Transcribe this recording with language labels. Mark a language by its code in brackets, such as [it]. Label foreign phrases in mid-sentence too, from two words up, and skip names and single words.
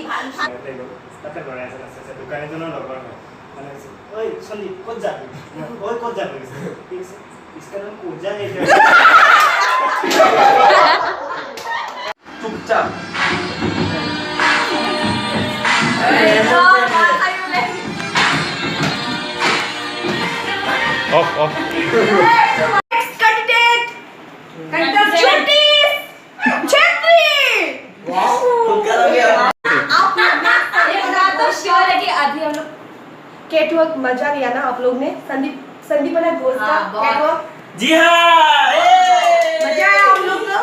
[as] তাতে কৰে আছে দোকান এজনৰ লগৰ মানে ওই সন্দীপ ক'ত যাবি ওই ক'ত যাবি ঠিক আছে ইসকারণ ক'ত যায় এটা চুপচাপ [hi] off [en] next candidate Jyotis Chetri wow [hi] कर गया आप एक बात तो श्योर है कि अभी हम लोग कैटवॉक मजा लिया ना आप लोग ने संदीप वाला दोस्त का कैटवॉक जी हां मजा आया हम लोग को